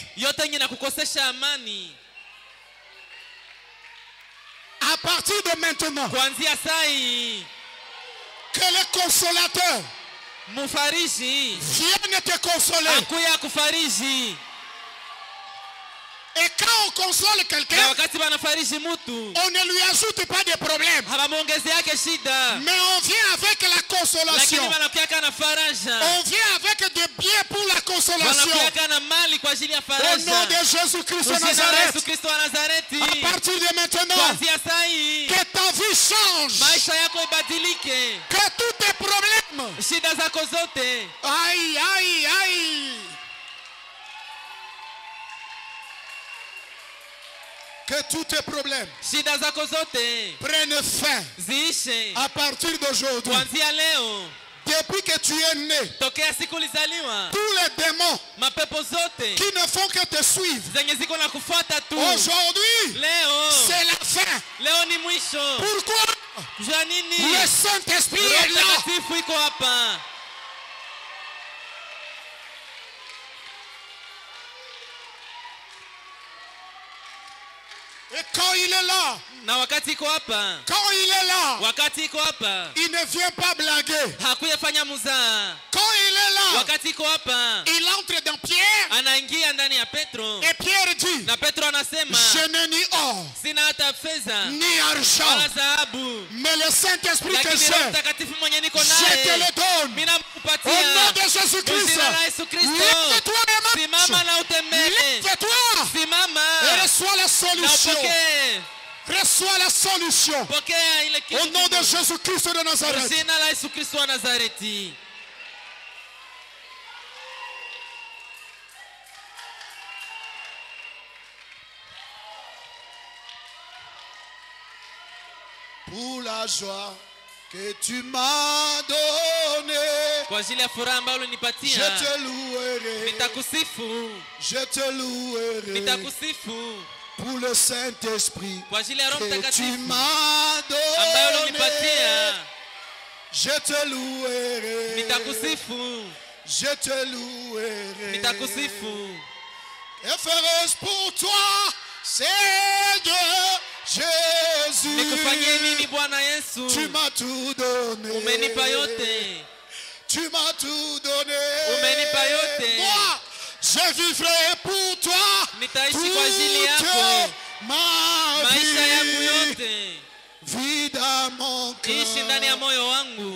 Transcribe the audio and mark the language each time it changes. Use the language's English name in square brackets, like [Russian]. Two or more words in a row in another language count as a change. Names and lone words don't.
[French] À partir partir de maintenant, [Swahili] kuanzia sai [French] que le consolateur [Swahili] mufariji [French] vienne te consoler. [Swahili] akuya kufariji. [French] Et quand on console [Swahili] Na [French] quelqu'un, [Swahili] wakati wanafariji mtu [French] on ne lui ajoute pas de problème. [Swahili] hawamwongezeake shida, [French] Mais on vient avec la consolation. [Swahili] lakini wanakuaka na faraja, [French] On vient avec des biens pour la consolation. [Swahili] wanakuaka na mali kwa ajili ya [French] Au [Swahili] faraja. [French] nom de Jésus-Christ de [Swahili] Kwa jina la Yesu [French] Nazareth. [Swahili] Kristo wa Nazareti, [French] À partir de maintenant, [Swahili] kuanzia sai [French] que ta vie change. [Swahili] maisha yako ibadilike, [French] Que tous tes problèmes. [Swahili] shida zako zote [French] Aïe, aïe, aïe. Que tous tes problèmes [Swahili] shida zako zote [French] prennent fin [Swahili] ziishe [French] à partir d'aujourd'hui. [Swahili] kuanzia leo. [French] Depuis que tu es né, [Swahili] Tokea siku ulizaliwa, [French] tous les démons [Swahili] mapepo zote [French] qui ne font que te suivre, [Swahili] zenye ziko na kufuata tu, [French] aujourd'hui, [Swahili] leo [French] c'est la fin. [Swahili] leo ni mwisho. [French] Pourquoi? [Swahili] Jua nini? [French] Le Saint-Esprit [Swahili] Roho [French] est là. [Swahili] Mtakatifu iko hapa. [French] Et quand il est là, [Swahili] Na wakati iko hapa, [French] quand il est là, [Swahili] wakati iko hapa, [French] il ne vient pas blaguer. [Swahili] hakuyafanya muzaa. [French] Quand il est là, [Swahili] Wakati iko hapa, [French] il entre dans Pierre [Swahili] anaingia ndani ya Petro, [French] et Pierre dit, [Swahili] na Petro anasema [French] je n'ai ni or, [Swahili] sina hata fedha [French] ni argent, [Swahili] wala dhahabu, [French] mais le Saint-Esprit que [Swahili] lakini Roho [French] j'ai, [Swahili] Mtakatifu mwenye niko [French] je te [Swahili] naye [French] le donne. [Swahili] mimi [French] Au [Swahili] nakupatia. [French] nom de [Swahili] Kwa [French] Jésus-Christ, [Swahili] jina la Yesu Kristo, [French] lève-toi et marche. [Swahili] simama na utembee, [French] Lève-toi [Swahili] simama [French] et reçois la [Swahili] na [French] solution. [Swahili] upokee, [French] Reçois la solution. [Swahili] pokea ile kitu [French] Au nom de [Swahili] kizuri. [French] Jésus-Christ de [Swahili] Kwa [French] Nazareth. [Swahili] jina la Yesu Kristo wa Nazareti. [French] Pour la joie que tu m'as donnée, [Swahili] Kwa ajili ya furaha ambayo [French] je [Swahili] ulinipatia, [French] te louerai. [Swahili] nitakusifu, [French] Je te louerai. [Swahili] nitakusifu. [French] Pour le Saint-Esprit [Swahili] Kwa ajili ya Roho [French] que tu [Swahili] Mtakatifu [French] m'as [Swahili] ambayo [French] donné, [Swahili] ulinipatia, [French] je te louerai. [Swahili] nitakusifu, [French] Je te louerai. [Swahili] nitakusifu. [French] Et ferai pour toi, Seigneur Jésus. [Swahili] Nikufanyie nini Bwana Yesu? [French] Tu m'as tout donné. [Swahili] Umenipa yote, [French] Tu m'as tout donné. [Swahili] umenipa yote. [French] Moi, je vivrai pour toi. [Swahili] Nitaishi kwa ajili [French] toute [Swahili] yako [French] ma [Swahili] maisha yangu [French] vie. [Swahili] yote, [French] Vie dans mon [Swahili] ishi ndani ya [French] cœur. [Swahili] moyo wangu.